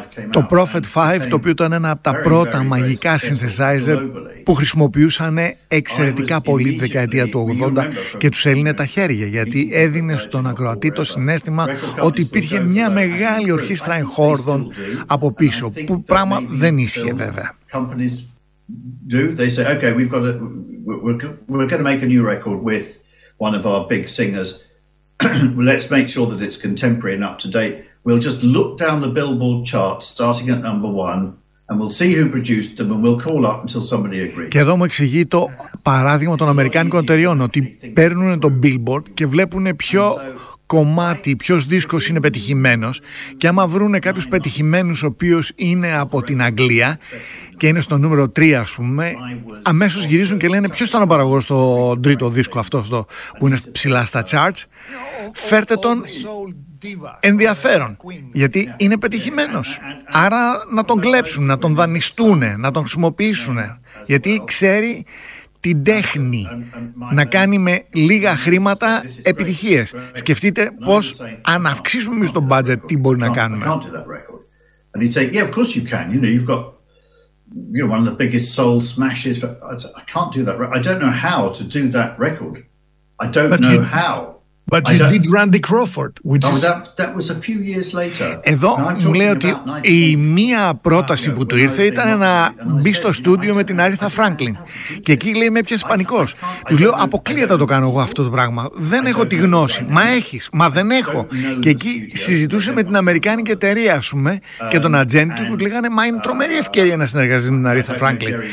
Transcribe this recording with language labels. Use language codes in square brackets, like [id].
[el] Το Prophet 5, το οποίο ήταν ένα από τα πρώτα μαγικά synthesizer που χρησιμοποιούσαν εξαιρετικά πολύ τη δεκαετία του 80 και τους έλυνε τα χέρια, γιατί έδινε στον ακροατή το συνέστημα ότι υπήρχε μια μεγάλη ορχήστρα Ενχόρδων από πίσω, που πράγμα δεν ίσχυε βέβαια. [en] Do they say, okay, we're going to make a new record with one of our big singers. Let's make sure that it's contemporary and up to date. We'll just look down the Billboard chart starting at number one and we'll see who produced them and we'll call up until somebody agrees. [el] Και εδώ μου εξηγεί το παράδειγμα των Αμερικάνικων εταιριών, ότι παίρνουν το Billboard και βλέπουν ποιο κομμάτι, ποιος δίσκος είναι πετυχημένος, και άμα βρούνε κάποιους πετυχημένους ο οποίος είναι από την Αγγλία και είναι στο νούμερο 3 ας πούμε, αμέσως γυρίζουν και λένε ποιος ήταν ο παραγωγός στο τρίτο δίσκο αυτό που είναι ψηλά στα charts, φέρτε τον ενδιαφέρον, γιατί είναι πετυχημένος, άρα να τον κλέψουν, να τον δανειστούν, να τον χρησιμοποιήσουν, γιατί ξέρει την τέχνη να κάνει με λίγα χρήματα επιτυχίες. Σκεφτείτε πώς αν αυξήσουμε εμείς το budget τι μπορεί να κάνουμε. [en] And he'd say, yeah, of course you can. You know, you've got one of the biggest soul smashes. I can't do that. I don't know how to do that record. I don't know how. But you did Randy Crawford, which is... that was a few years later. [el] Εδώ μου λέει ότι η μία πρόταση που του ήρθε ήταν να μπει στο στούντιο με την Aretha Franklin. Και εκεί λέει με έπιασε πανικός. Του λέω, αποκλείεται να το κάνω εγώ αυτό το πράγμα. Δεν έχω τη γνώση. Μα έχεις. Μα δεν έχω. Και εκεί συζητούσε με την Αμερικάνικη εταιρεία, ας πούμε, και τον ατζέντη του, που λέγανε, μα είναι τρομερή ευκαιρία να συνεργαστεί με την Aretha Franklin.